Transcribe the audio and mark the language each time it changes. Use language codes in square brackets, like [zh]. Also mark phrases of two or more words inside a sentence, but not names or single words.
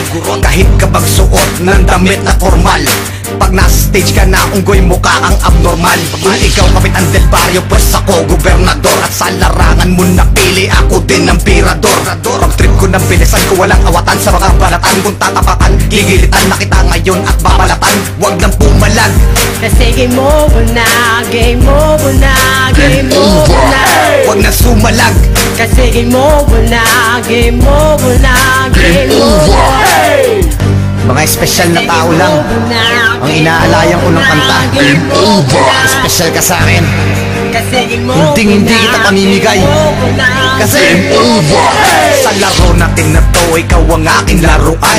[tl] Kahit kapag suot ng damit na formal, pag nasa stage ka na, unggoy, mukha ang abnormal. Kung ikaw kapitan del barrio, pues ako gobernador. At sa larangan mo napili, ako din ang pirador. Pag trip ko ng bilisan ko, walang awatan sa mga balatan. Kung tatapatan, gigilitan na kita ngayon at babalatan. Huwag nang pumalag, [en] Kasi game over na, game over na, game over na. [tl] huwag na sumalag, [en] Kasi game over na, game over na, game over. [tl] mga espesyal na tao lang ang inaalayan ko ng kanta. Espesyal ka sa akin, [en] Kasi game over [tl] hindi na, kita pamimigay. [en] game over na, [tl] Kasi [en] game over. [tl] sa laro natin na to, ikaw ang aking laruan.